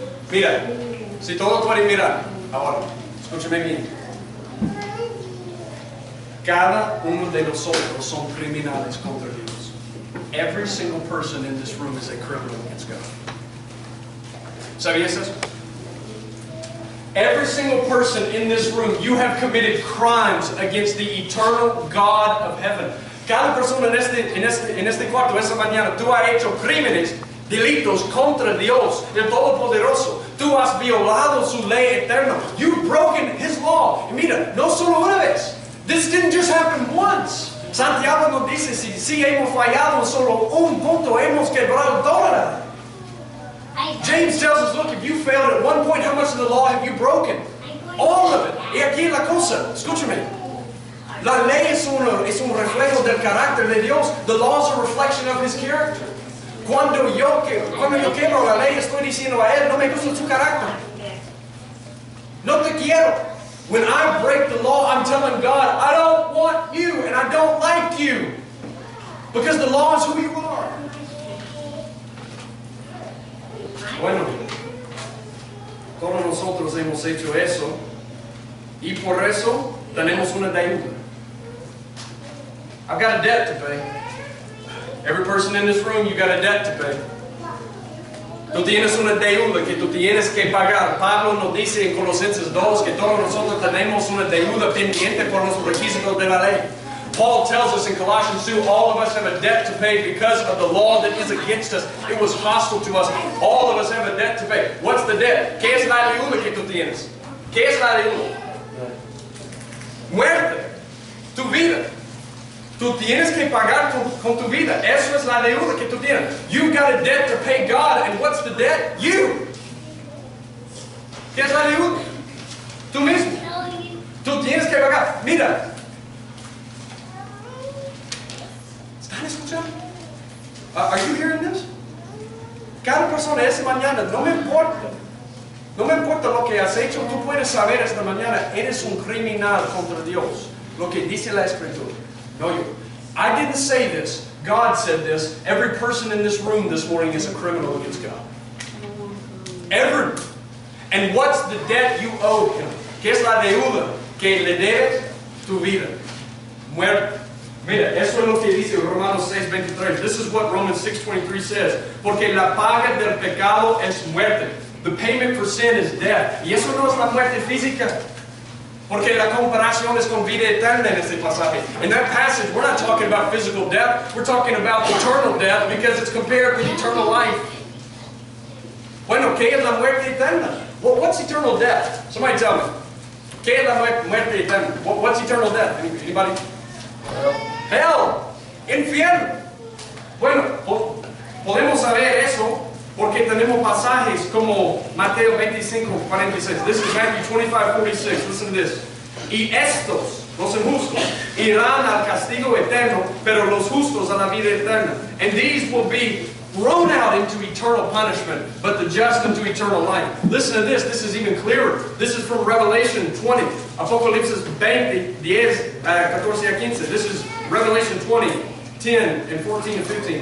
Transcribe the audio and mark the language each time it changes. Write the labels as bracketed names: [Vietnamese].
[Spanish] Mira, si todo puede mirar, ahora, escúchame bien. Cada uno de nosotros son criminales contra Dios. [English] Every single person in this room is a criminal against God. [Spanish] ¿Sabías eso? [English] Every single person in this room, you have committed crimes against the eternal God of heaven. [Spanish] Cada persona en este cuarto, esta mañana, tú has hecho crímenes, delitos contra Dios, el Todopoderoso. Tú has violado su ley eterna. [English] You've broken His law. [Spanish] Y mira, no solo una vez. [English] This didn't just happen once. [Spanish] Santiago nos dice, si hemos fallado en solo un punto, hemos quebrado toda la ley. [English] James tells us, look, if you failed at one point, how much of the law have you broken? All of it. [Spanish] Y aquí la cosa, escúchame. La ley es un reflejo del carácter de Dios. [English] The law is a reflection of His character. [Spanish] Cuando yo quebro la ley, estoy diciendo a Él, no me gusta su carácter. No te quiero. [English] When I break the law, I'm telling God, I don't want you and I don't like you. Because the law is who you are. [Spanish] Bueno, todos nosotros hemos hecho eso y por eso tenemos una deuda. [English] I've got a debt to pay. Every person in this room, you got a debt to pay. [Spanish] Tú tienes una deuda que tú tienes que pagar. Pablo nos dice en Colosenses 2 que todos nosotros tenemos una deuda pendiente por los requisitos de la ley. [English] Paul tells us in Colossians 2, all of us have a debt to pay because of the law that is against us. It was hostile to us. All of us have a debt to pay. What's the debt? [Spanish] ¿Qué es la deuda que tú tienes? ¿Qué es la deuda? Muerte. Tu vida. Tú tienes que pagar con tu vida. Eso es la deuda que tú tienes. [English] You've got a debt to pay God, and what's the debt? [Spanish] You. ¿Qué es la deuda? Tú mismo. Tú tienes que pagar. Mira. ¿Están escuchando? [English] Are you hearing this? [Spanish] Cada persona esta mañana, no me importa lo que has hecho, tú puedes saber esta mañana, eres un criminal contra Dios. Lo que dice la Escritura. [English] No, I didn't say this. God said this. Every person in this room this morning is a criminal against God. Every. And what's the debt you owe Him? [Spanish] ¿Qué es la deuda que le debes? Tu vida. Muerte. Mira, eso es lo que dice Romanos 6:23. [English] This is what Romans 6:23 says. [Spanish] Porque la paga del pecado es muerte. [English] The payment for sin is death. [Spanish] Y eso no es la muerte física. Porque la comparación es con vida eterna en este pasaje. [English] In that passage, we're not talking about physical death. We're talking about eternal death because it's compared with eternal life. [Spanish] Bueno, ¿qué es la muerte eterna? [English] Well, what's eternal death? Somebody tell me. [Spanish] ¿Qué es la muerte eterna? [English] What's eternal death? Anybody? Hell. Infierno. [Spanish] Bueno, podemos saber eso porque tenemos pasajes como Mateo 25:46. [English] This is Matthew 25:46. Listen to this. [Spanish] Y estos, los injustos, irán al castigo eterno, pero los justos a la vida eterna. [English] And these will be thrown out into eternal punishment, but the just into eternal life. Listen to this. This is even clearer. This is from Revelation 20. Apocalipsis 20, 10, 14 a 15. This is Revelation 20, 10 and 14 and 15.